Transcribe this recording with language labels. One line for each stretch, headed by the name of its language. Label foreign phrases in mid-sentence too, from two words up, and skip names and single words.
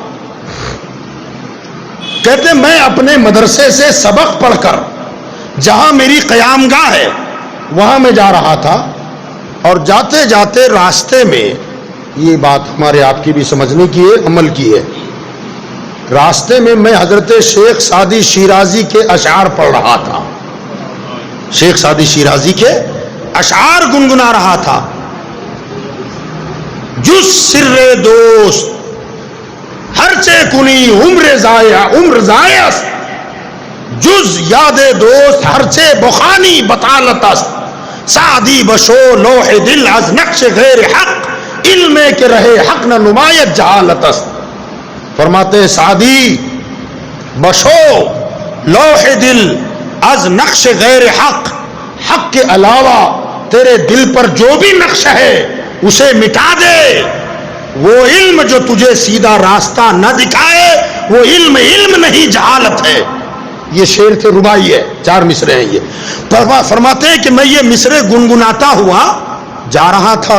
Urdu: کہتے ہیں میں اپنے مدرسے سے سبق پڑھ کر جہاں میری قیام گاہ ہے وہاں میں جا رہا تھا، اور جاتے جاتے راستے میں، یہ بات ہمارے آپ کی بھی سمجھنے کی ہے، عمل کی ہے، راستے میں میں حضرت شیخ سعدی شیرازی کے اشعار پڑھ رہا تھا، شیخ سعدی شیرازی کے اشعار گنگنا رہا تھا.
Persian: جز سر دوست ہر چے کنی عمر ضائع است، جز یاد دوست ہر چے بخانی بطالت است. سعدی بشو لوح دل از نقش غیر حق، علم کے رہے حق نہ نمایت جہالت است.
Urdu: فرماتے
Persian: سعدی بشو لوح دل از نقش غیر حق،
Urdu: حق کے علاوہ تیرے دل پر جو بھی نقش ہے اسے مٹا دے. وہ علم جو تجھے سیدھا راستہ نہ دکھائے وہ علم نہیں جہالت ہے. یہ شعر تھے، ربائی ہے، 4 مصرے ہیں. یہ فرماتے ہیں کہ میں یہ مصرے گنگناتا ہوا جا رہا تھا.